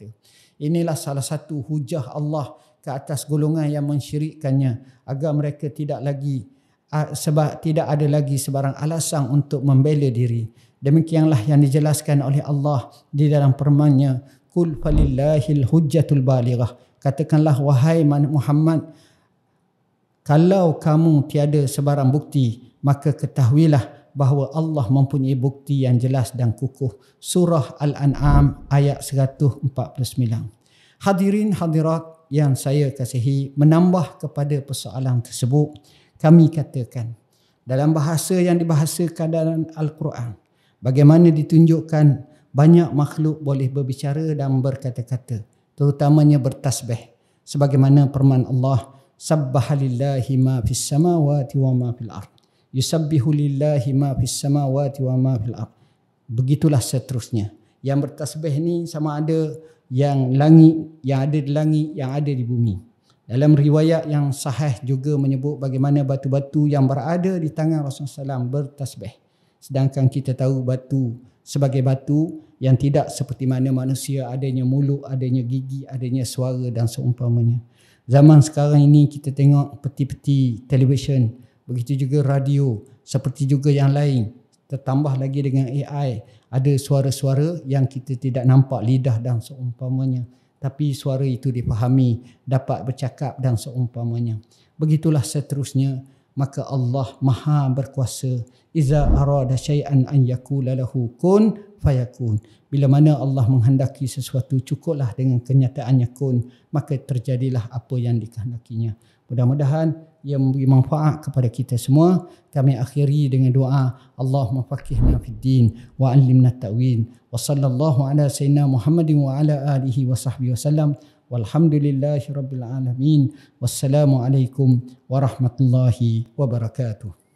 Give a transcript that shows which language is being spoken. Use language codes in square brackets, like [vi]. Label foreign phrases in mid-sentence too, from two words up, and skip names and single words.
[ms] Inilah salah satu hujah Allah ke atas golongan yang mensyirikkannya, agar mereka tidak ada lagi sebarang alasan untuk membela diri. Demikianlah yang dijelaskan oleh Allah di dalam firman-Nya, [ar] قل فلله الحجة البالغة. [ms] Katakanlah wahai Muhammad, kalau kamu tiada sebarang bukti, maka ketahuilah bahawa Allah mempunyai bukti yang jelas dan kukuh. Surah Al-An'am ayat 149. Hadirin hadirat yang saya kasihi, menambah kepada persoalan tersebut, kami katakan dalam bahasa yang dibahasakan dalam Al-Quran, bagaimana ditunjukkan banyak makhluk boleh berbicara dan berkata-kata, terutamanya bertasbih, sebagaimana firman Allah, [ar] سبح لله ما في السماوات وما في الأرض يسبح لله ما في السماوات وما في الأرض. [ms] Begitulah seterusnya. Yang bertasbih ni sama ada yang langit, yang ada di langit, yang ada di bumi. Dalam riwayat yang sahih juga menyebut bagaimana batu-batu yang berada di tangan Rasulullah SAW bertasbih. Sedangkan kita tahu batu sebagai batu yang tidak seperti mana manusia, adanya mulut, adanya gigi, adanya suara dan seumpamanya. Zaman sekarang ini kita tengok peti-peti televisyen, begitu juga radio, seperti juga yang lain. Tertambah lagi dengan AI, ada suara-suara yang kita tidak nampak lidah dan seumpamanya, tapi suara itu dipahami, dapat bercakap dan seumpamanya. Begitulah seterusnya. Maka Allah Maha berkuasa. [ar] إذا أراد شيئا أن يقول له كن فيكون. [ms] Bila mana Allah menghendaki sesuatu, cukuplah dengan kenyataannya kun, maka terjadilah apa yang dikehendakinya. Mudah-mudahan ia memberi manfaat kepada kita semua. Kami akhiri dengan doa, [ar] اللهم فقهنا في الدين وعلمنا التأويل. وصلى الله على سيدنا محمد وعلى آله وصحبه وسلم. والحمد لله رب العالمين والسلام عليكم ورحمة الله وبركاته.